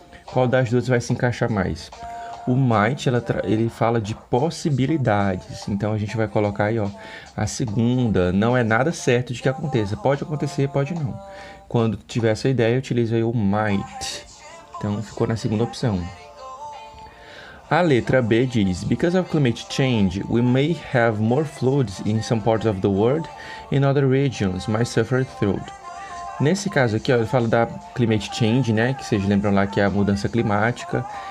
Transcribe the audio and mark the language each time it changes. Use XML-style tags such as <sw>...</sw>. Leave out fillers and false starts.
<pt>Qual das duas vai se encaixar mais? O might, ele fala de possibilidades. Então, a gente vai colocar aí, a segunda. Não é nada certo de que aconteça. Pode acontecer, pode não. Quando tiver essa ideia, utiliza aí o might. Então, ficou na segunda opção. A letra B diz,</pt> <en>Because of climate change, we may have more floods in some parts of the world and other regions might suffer through.</en> <pt>Nesse caso aqui, ele fala da climate change, né? Que vocês lembram lá que é a mudança climática.</pt>